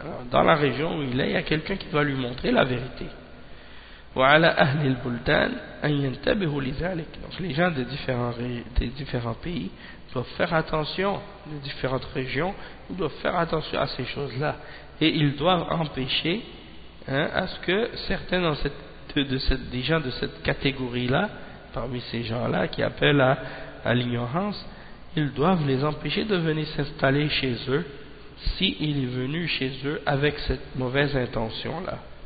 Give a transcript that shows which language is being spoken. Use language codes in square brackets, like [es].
[fr] Dans la région où il est, il y a quelqu'un qui va lui montrer la vérité. [ar] وعلى أهل البلدان أن ينتبهوا لذلك. [fr] Donc les gens des différents pays doivent faire attention, les différentes régions, ils doivent faire attention à ces choses-là. Et ils doivent empêcher à ce que certains dans des gens de cette catégorie-là, parmi ces gens-là qui appellent à l'ignorance, ils doivent les empêcher de venir s'installer chez eux s'il est venu chez eux avec cette mauvaise intention-là.